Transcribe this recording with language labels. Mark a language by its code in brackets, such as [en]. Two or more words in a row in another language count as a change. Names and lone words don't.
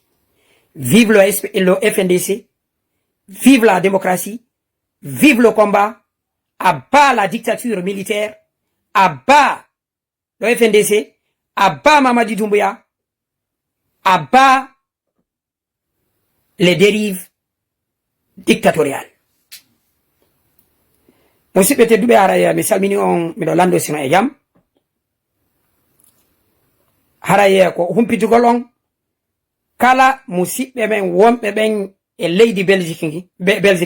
[fr] Vive le FNDC, vive la démocratie, vive le combat, abat la dictature militaire, abat le FNDC, abat Mamadi Doumbouya, abat les dérives dictatoriales. [ff] Musidɓe tedduɓe haraya mi salmini on miɗo lando sino e jam. Haraye ko humpitugol on kala musidɓe men wonɓe ɓen e leydi Belgique